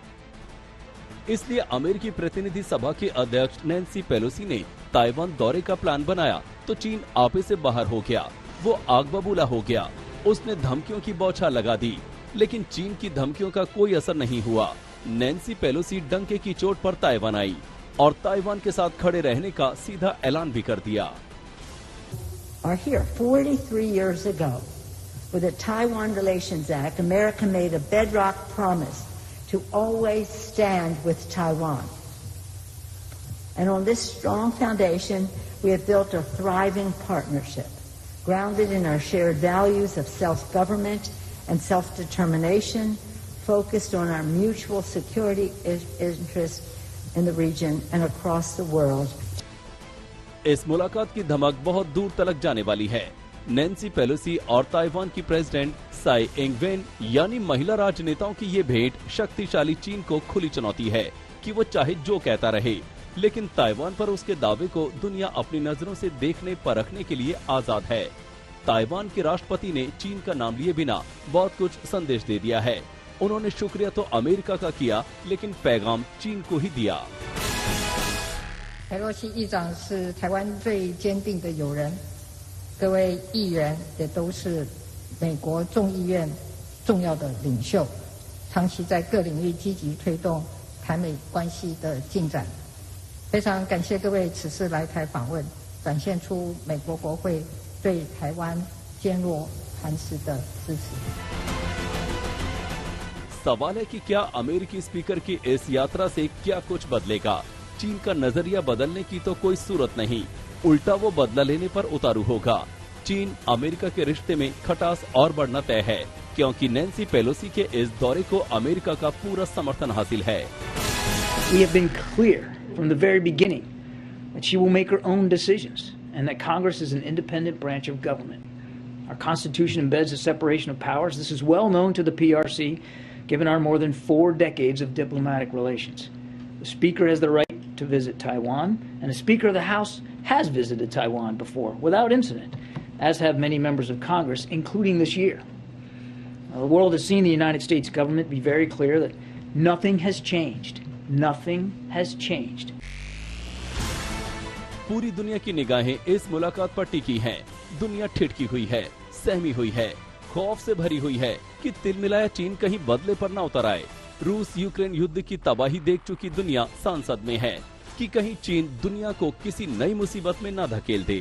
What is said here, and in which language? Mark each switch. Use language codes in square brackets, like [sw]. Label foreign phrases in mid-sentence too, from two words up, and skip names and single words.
[hi] इसलिए अमेरिकी प्रतिनिधि सभा के अध्यक्ष नैन्सी पेलोसी ने ताइवान दौरे का प्लान बनाया तो चीन आपे से बाहर हो गया। वो आग बबूला हो गया। उसने धमकियों की बौछार लगा दी, लेकिन चीन की धमकियों का कोई असर नहीं हुआ। नैन्सी पेलोसी डंके की चोट पर ताइवान आई और ताइवान के साथ खड़े रहने का सीधा ऐलान भी कर दिया। [en] Here, 43 years ago, with the Taiwan Relations Act, America made a bedrock promise to always stand with Taiwan. And on this strong foundation, we have built a thriving partnership, grounded in our shared values of self-government and self-determination, focused on our mutual security interests in the region and across the world. [hi] इस मुलाकात की धमक बहुत दूर तलक जाने वाली है। नैन्सी पेलोसी और ताइवान की प्रेसिडेंट साई इंगवेन यानी महिला राजनेताओं की ये भेंट शक्तिशाली चीन को खुली चुनौती है कि वो चाहे जो कहता रहे, लेकिन ताइवान पर उसके दावे को दुनिया अपनी नजरों से देखने परखने के लिए आजाद है। ताइवान के राष्ट्रपति ने चीन का नाम लिए बिना बहुत कुछ संदेश दे दिया है। उन्होंने शुक्रिया तो अमेरिका का किया, लेकिन पैगाम चीन को ही दिया। [zh] 裴洛西议长是台湾最坚定的友人，各位议员也都是美国众议院重要的领袖，长期在各领域积极推动台美关系的进展。非常感谢各位此次来台访问，展现出美国国会对台湾坚若磐石的支持。 [hi] सवाल है कि क्या अमेरिकी स्पीकर की इस यात्रा से क्या कुछ बदलेगा? चीन का नजरिया बदलने की तो कोई सूरत नहीं, उल्टा वो बदला लेने पर उतारू होगा। चीन अमेरिका के रिश्ते में खटास और बढ़ना तय है, क्योंकि नैन्सी पेलोसी के इस दौरे को अमेरिका का पूरा समर्थन हासिल है। [en] We have been clear from the very beginning that she will make her own decisions and that Congress is an independent branch of government. Our Constitution embeds a separation of powers. This is well known to the PRC, given our more than 4 decades of diplomatic relations. The Speaker has the right to visit Taiwan, and the Speaker of the House has visited Taiwan before without incident, as have many members of Congress, including this year. The world has seen the United States government be very clear that nothing has changed. Nothing has changed. [hi] पूरी दुनिया की निगाहें इस मुलाकात पर टिकी हैं। दुनिया ठिठकी हुई है, सहमी हुई है, खौफ से भरी हुई है कि तिलमिलाया चीन कहीं बदले पर न उतर आए। रूस यूक्रेन युद्ध की तबाही देख चुकी दुनिया सांसद में है कि कहीं चीन दुनिया को किसी नई मुसीबत में न धकेल दे।